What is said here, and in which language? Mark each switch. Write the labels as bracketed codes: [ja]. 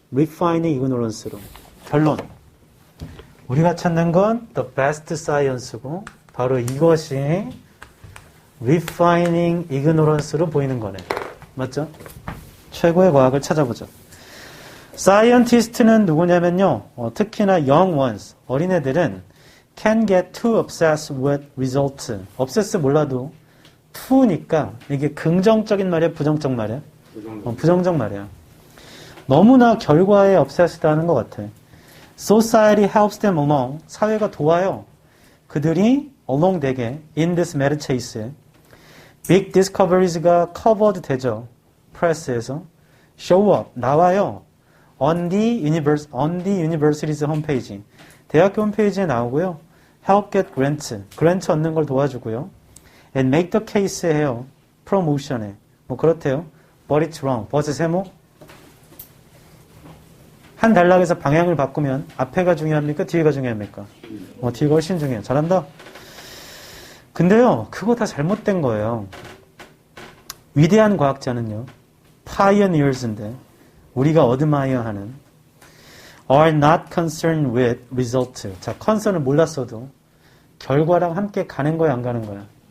[en] refining ignorance로. [ko] 결론. 우리가 찾는 건 [en] the best science [ko] 고 바로 이것이 [en] refining ignorance [ko] 로 보이는 거네. 맞죠? 최고의 과학을 찾아보죠. scientist는 누구냐면요. 특히나 [en] young ones, [ko] 어린애들은 [en] can get too obsessed with results. [ko] obsess 몰라도 to니까 이게 긍정적인 말이야, 부정적 말이야? 부정적 말이야. 너무나 결과에 obsessed 하는 것 같아. [en] society helps them along. [ko] 사회가 도와요. 그들이 [en] along 되게 in this mad chase에 big discoveries가 covered 되죠. [ko] 프레스에서 [en] show up [ko] 나와요. [en] on the university's 홈페이지. [ko] 대학교 홈페이지에 나오고요. [en] help get grants. [ko] grants 얻는 걸 도와주고요. [en] and make the case [ko] 해요. [en] promotion에. [ko] 뭐 그렇대요. [en] but it's wrong. but [ko] 세모. 한 단락에서 방향을 바꾸면 앞에가 중요합니까? 뒤에가 중요합니까? 뒤가 훨씬 중요해요. 잘한다. 근데요, 그거 다 잘못된 거예요. 위대한 과학자는요, pioneers인데 우리가 어드마이어하는 [en] are not concerned with result. [ko] 자, concern을 몰랐어도 결과랑 함께 가는 거야, 안 가는 거야?